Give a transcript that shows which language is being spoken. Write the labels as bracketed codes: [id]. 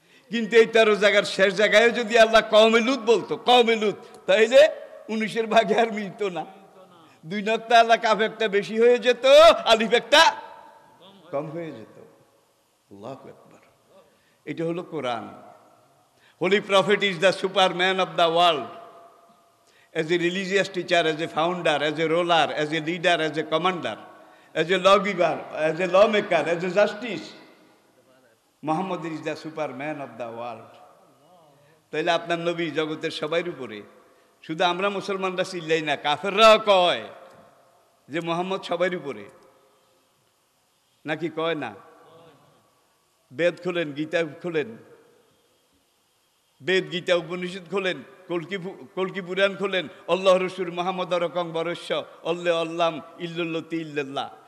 [bn] কিন্তু এই 13 জায়গার শেষ জায়গায় যদি আল্লাহ কওমে লূত বলতো, কওমে লূত, তাইলে 19-এর ভাগে আর মিলতো না। 2 নক্তা আলা কাফ একটা বেশি হয়ে যেত, আলিফ একটা কম হয়ে যেত। আল্লাহু আকবার। এটা হলো কোরআন। [en] Holy Prophet is the superman of the world. As a religious teacher, as a founder, as a ruler, as a leader, as a commander, as a lawgiver, as a lawmaker, as a justice, Muhammad is the superman of the world. [bn] তাইলে আপনার নবী জগতের সবার উপরে। শুধু আমরা মুসলমানরা চিল্লাই না, কাফেররাও কয় যে মুহাম্মদ সবার উপরে, নাকি কয় না? বেদ খোলেন, গীতা খোলেন, বেদ গীতা উপনিষদ খোলেন, কলকি পুরাণ খোলেন, আল্লাহ রসুল মোহাম্মদ রকম বরস্য অল্লে আল্লাম ইল্লতি ইল্লাল্লাহ।